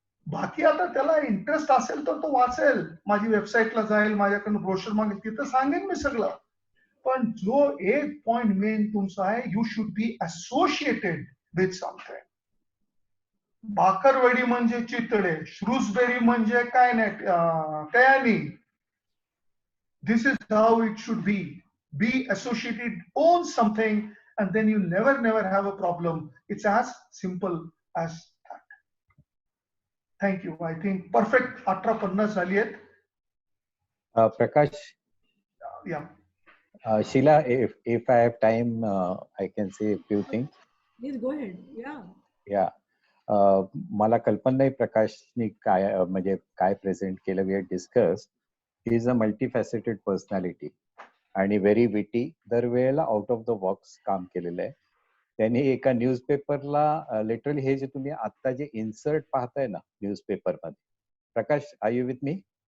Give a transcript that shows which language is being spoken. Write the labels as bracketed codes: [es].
[mr] बाकी आता त्याला इंटरेस्ट असेल तर तो वाचेल, माझी वेबसाईटला जाईल, माझ्याकडून ब्रोशर मागेल, तिथं सांगेन मी सगळं. पण जो एक पॉइंट मेन तुमचा आहे, [en] You should be associated with something. [mr] Bhakarwadi म्हणजे चितळे, श्रूसबेरी म्हणजे काय नाही, कयानी. [en] This is how it should be. Be associated, on something, and then you never have a problem. It's as simple as that. Thank you. I think perfect 18:50 [mr] झाली आहेत. [en] Prakash, Yeah. Sheila, if I have time, I can say a few things. Please go ahead. Yeah. Yeah. [mr] मला कल्पना नाही प्रकाशनी काय म्हणजे काय present केलं. [en] We had discuss. He is a multifaceted personality आणि very witty. [mr] दरवेळेला आउट ऑफ द बॉक्स काम केलेलं आहे त्यांनी. एका न्यूजपेपरला लिटरली हे जे तुम्ही आता जे इन्सर्ट पाहताय ना न्यूजपेपर मध्ये, प्रकाश [en] Are you with me?